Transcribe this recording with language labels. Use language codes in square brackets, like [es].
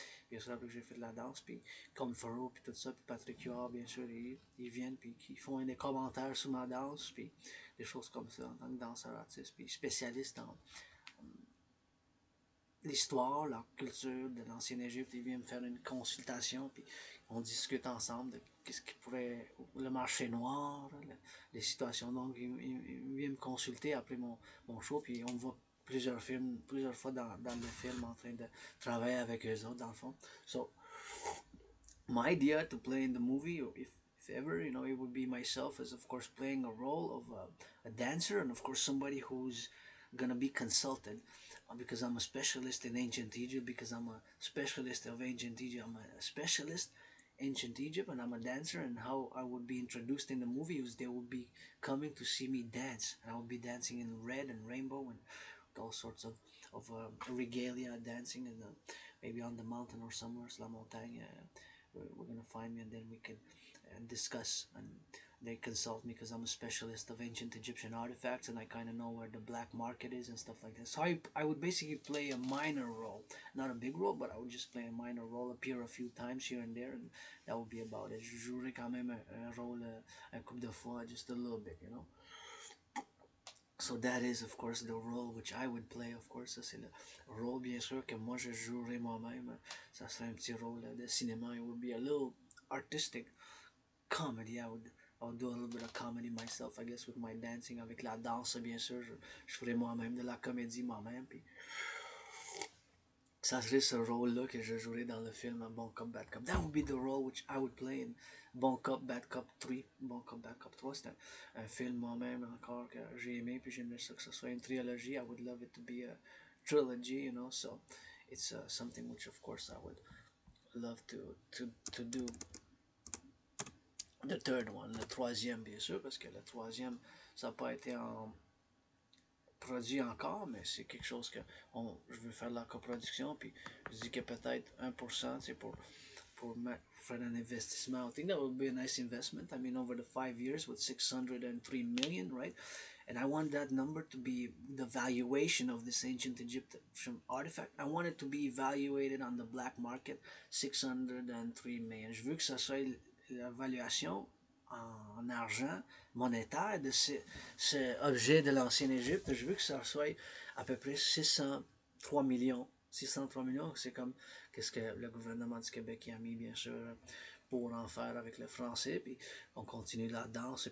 [fr] Bien sûr, après que j'ai fait de la danse, puis Colin Farrell, puis tout ça, puis Patrick Huard, bien sûr, ils viennent, puis ils font des commentaires sur ma danse, puis des choses comme ça, en tant que danseur artiste, puis spécialiste en l'histoire, la culture de l'ancienne Égypte, ils viennent me faire une consultation, puis on discute ensemble de qu'est-ce qui pourrait, le marché noir, les situations. Donc, ils viennent me consulter après mon show, puis on voit plusieurs fois dans le film en train de travailler avec eux autres, dans le fond. [en] So, my idea to play in the movie, if ever, it would be myself as, of course, playing a role of a dancer, and of course, somebody who's gonna be consulted because I'm a specialist in ancient Egypt, because I'm a specialist of ancient Egypt, I'm a specialist ancient Egypt, and I'm a dancer, and how I would be introduced in the movie is they would be coming to see me dance, and I would be dancing in red and rainbow and all sorts of regalia, dancing in maybe on the mountain or somewhere, [fr] la montagne. [en] We're gonna find me, and then we can discuss. And they consult me because I'm a specialist of ancient Egyptian artifacts, and I kind of know where the black market is and stuff like that. So I would basically play a minor role, not a big role, but I would just play a minor role, appear a few times here and there, and that would be about it. [fr] Je jouerai quand même un rôle un couple de fois, [en] just a little bit. So that is, of course, the role which I would play, of course. [fr] Ça, c'est le rôle, bien sûr, que moi, je jouerai moi-même. Ça serait un petit rôle de cinéma. [en] It would be a little artistic comedy. I would do a little bit of comedy myself, I guess, with my dancing. [fr] Avec la danse, bien sûr, je ferai moi-même de la comédie moi-même. Puis ça serait ce rôle-là que je jouerais dans le film Bon Cop, Bad Cop. [en] That would be the role which I would play in Bon Cop, Bad Cop 3. [fr] Bon Cop, Bad Cop 3, c'est un film moi-même encore que j'ai aimé, puis j'aimerais ça que ce soit une trilogie. [en] I would love it to be trilogy, you know. So it's something which, of course, I would love to do [fr] le [en] third one, [fr] le troisième, bien sûr, parce que le troisième, ça n'a pas été en produit encore, mais c'est quelque chose que je veux faire de la coproduction, puis je dis que peut-être 1%, c'est pour faire un investissement. [en] I think that would be a nice investment. I mean, over the 5 years with 603 million, right? And I want that number to be the valuation of this ancient Egyptian artifact. I want it to be evaluated on the black market 603 million. [fr] Je veux que ça soit l'évaluation en argent monétaire de ce objet de l'ancien Égypte. Je veux que ça soit à peu près 603 millions. 603 millions, c'est comme qu'est-ce que le gouvernement du Québec a mis, bien sûr, pour en faire avec le français, puis on continue la danse.